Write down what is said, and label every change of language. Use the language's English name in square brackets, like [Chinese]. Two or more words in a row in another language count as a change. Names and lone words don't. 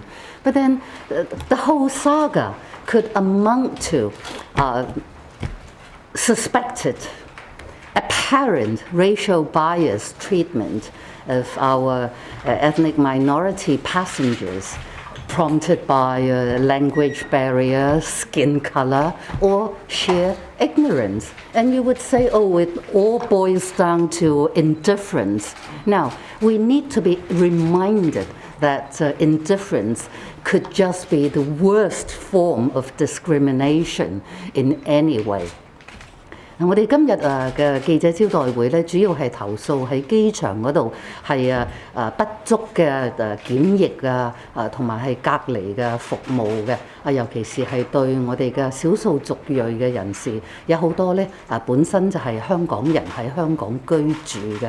[English] But then the whole saga could amount to suspected, apparent racial bias treatment of our ethnic minority passengers, prompted by language barrier, skin color, or sheer ignorance. And you would say, oh, it all boils down to indifference. Now, we need to be reminded that indifference could just be the worst form of discrimination in any way. [Cantonese] 我哋今日嘅記者招待會咧，主要係投訴喺機場嗰度係不足嘅檢疫同埋係隔離嘅服務嘅尤其是係對我哋嘅少數族裔嘅人士，有好多咧本身就係香港人喺香港居住嘅。